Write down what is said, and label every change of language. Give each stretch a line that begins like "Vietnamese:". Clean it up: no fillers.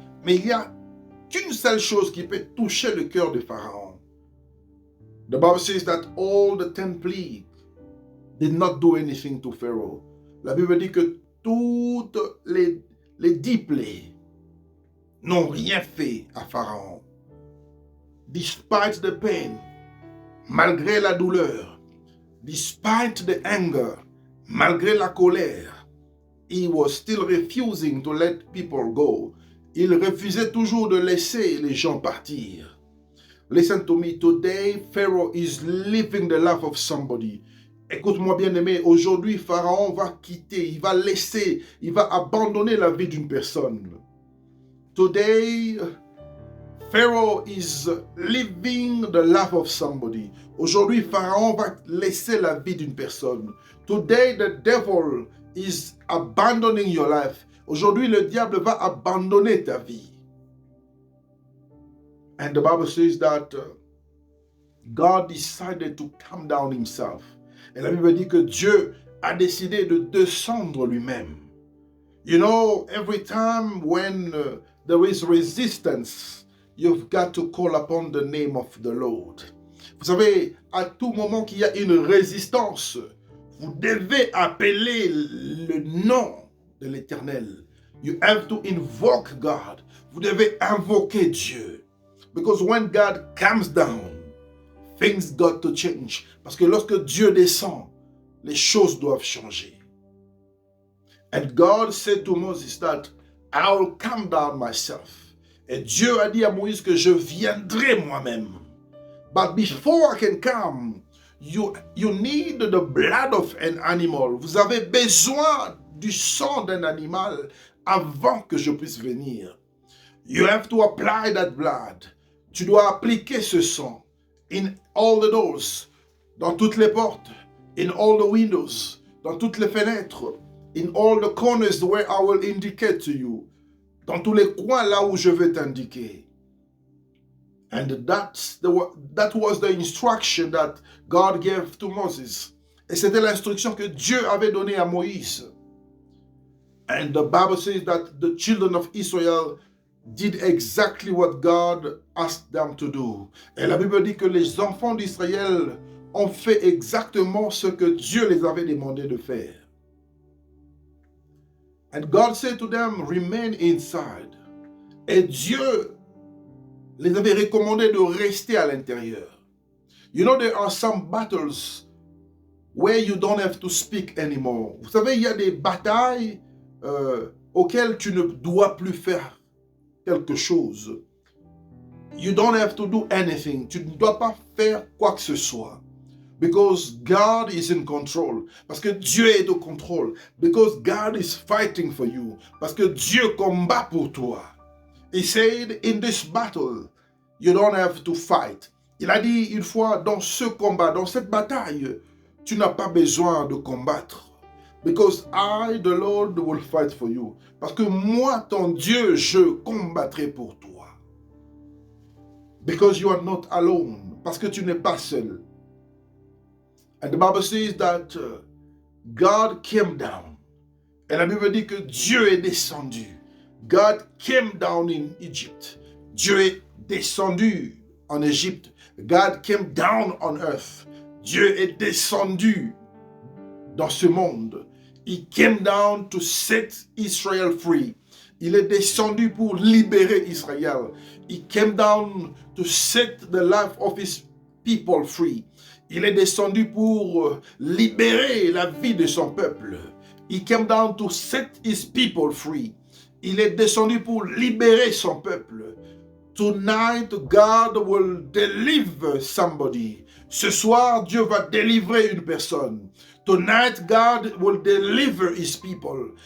French: Mais il y a qu'une seule chose qui peut toucher le cœur de Pharaon.
English: The Bible says that all the 10 plagues did not do anything to Pharaoh.
French: La Bible dit que toutes les 10 plaies n'ont rien fait à Pharaon.
English: despite the pain,
French: malgré la douleur,
English: despite the anger,
French: malgré la colère,
English: he was still refusing to let people go.
French: Il refusait toujours de laisser les gens partir.
English: Listen to me, today Pharaoh is living the life of somebody.
French: Écoute-moi bien aimé, aujourd'hui Pharaon va quitter, il va laisser, il va abandonner la vie d'une personne.
English: Today Pharaoh is living the life of somebody.
French: Aujourd'hui Pharaon va laisser la vie d'une personne.
English: Today the devil is abandoning your life.
French: Aujourd'hui le diable va abandonner ta vie.
English: And the Bible says that God decided to come down himself.
French: Et la Bible dit que Dieu a décidé de descendre lui-même.
English: You know, every time when there is resistance, you've got to call upon the name of the Lord.
French: Vous savez, à tout moment qu'il y a une résistance, vous devez appeler le nom de l'Éternel.
English: You have to invoke God.
French: Vous devez invoquer Dieu.
English: Because when God comes down, things got to change.
French: Parce que lorsque Dieu descend, les choses doivent changer.
English: And God said to Moses that I will come down myself.
French: Et Dieu a dit à Moïse que je viendrai moi-même.
English: But before I can come, you need the blood of an animal.
French: Vous avez besoin du sang d'un animal avant que je puisse venir.
English: You have to apply that blood.
French: Tu dois appliquer ce sang
English: in all the doors,
French: dans toutes les portes,
English: in all the windows,
French: dans toutes les fenêtres,
English: in all the corners where I will indicate to you,
French: dans tous les coins là où je vais t'indiquer.
English: And that was the instruction that God gave to Moses.
French: Et c'était l'instruction que Dieu avait donnée à Moïse.
English: And the Bible says that the children of Israel did exactly what God asked them to do.
French: Et la Bible dit que les enfants d'Israël ont fait exactement ce que Dieu les avait demandé de faire.
English: And God said to them, remain inside.
French: Et Dieu les avait recommandé de rester à l'intérieur.
English: You know, there are some battles where you don't have to speak anymore.
French: Vous savez, il y a des batailles auxquelles tu ne dois plus faire quelque chose.
English: You don't have to do anything.
French: Tu ne dois pas faire quoi que ce soit.
English: Because God is in control.
French: Parce que Dieu est au contrôle.
English: Because God is fighting for you.
French: Parce que Dieu combat pour toi.
English: He said, in this battle, you don't have to fight.
French: Il a dit une fois, dans ce combat, dans cette bataille, tu n'as pas besoin de combattre.
English: Because I, the Lord, will fight for you.
French: Parce que moi, ton Dieu, je combattrai pour toi.
English: Because you are not alone.
French: Parce que tu n'es pas seul.
English: And the Bible says that God came down.
French: Et la Bible dit que Dieu est descendu.
English: God came down in Egypt.
French: Dieu est descendu en Égypte.
English: God came down on earth.
French: Dieu est descendu dans ce monde.
English: He came down to set Israel free.
French: Il est descendu pour libérer Israël.
English: He came down to set the life of his people free.
French: Il est descendu pour libérer la vie de son peuple.
English: He came down to set his people free.
French: Il est descendu pour libérer son peuple.
English: Tonight, God will deliver somebody.
French: Ce soir, Dieu va délivrer une personne.
English: Tonight, God will deliver his people.